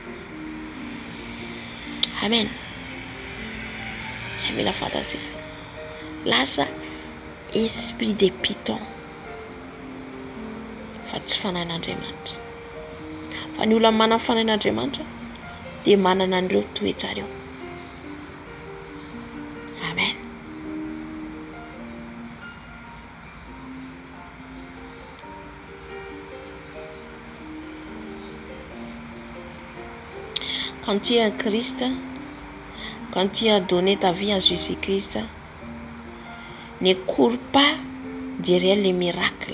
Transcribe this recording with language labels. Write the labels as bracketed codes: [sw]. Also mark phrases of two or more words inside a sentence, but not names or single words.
[mg] Amen. Izay mila fantatsika. [fr] Lasa esprit de python. [mg] Fa tsy fanahin'Andriamanitra. Fa ny olona manana fanahin'Andriamanitra dia manana an'ireo toetra ireo. Amen. [fr] Quand tu es en Christ, quand tu as donné ta vie à Jésus-Christ, ne cours pas derrière les miracles.